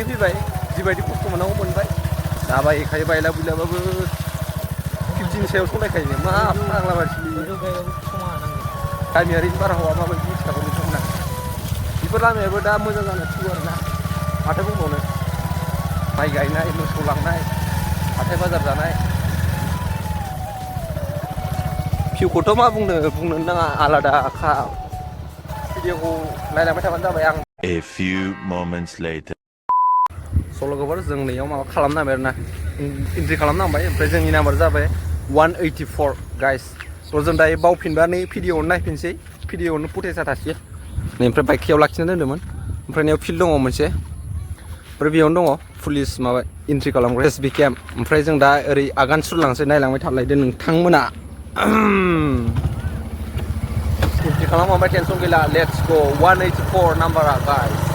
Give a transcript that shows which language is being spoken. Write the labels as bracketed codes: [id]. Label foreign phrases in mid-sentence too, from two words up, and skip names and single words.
[brx] फैबाय जिबायदि खस्थ' मोननांगौ मोनबाय दाबा एखाय बायला बुइलाबाबो 50नि सायाव सलायखायो मा फाग्ला मानसि गामियारि बारहावा माबायदि मिथिखागौ नोंथांमोना बेफोर लामायाबो दा मोजां जानो थिगौ आरो ना माथो बुंबावनो माइ गायनाय मोसौ लांनाय हाथाय बाजार जानाय भिउखौथ' मा बुंनो नाङा आलादाखा भिडिअखौ नायलांबाय थाबानो जाबाय आं [en] A few moments later [brx] सल'गोफोर जों नैयाव माबा खालामनांबाय आरो ना एन्ट्रि खालामनांबाय ओमफ्राय जोंनि नाम्बार जाबाय 184 गाइस थ' जों दायो बावफिनबा नै भिडिअ'आवनो नायफिनसै भिडिअ'आवनो फुटेजआ थासिगोन नै ओमफ्राय बाइकयाव लाखिना दोन्दोंमोन ओमफ्राय नैयाव फिल्ड दङ मोनसे ओमफ्राय बेयावनो दङ पुलिस माबा एन्ट्रि खालामग्रा एसबि केम्प ओमफ्राय जों दा ओरै आगान सुरलांसै नायलांबाय थालायदो नोंथांमोना एन्ट्रि खालामखांबाय टेनसन गैला [en] let's go [brx] 184 नाम्बारा गाइस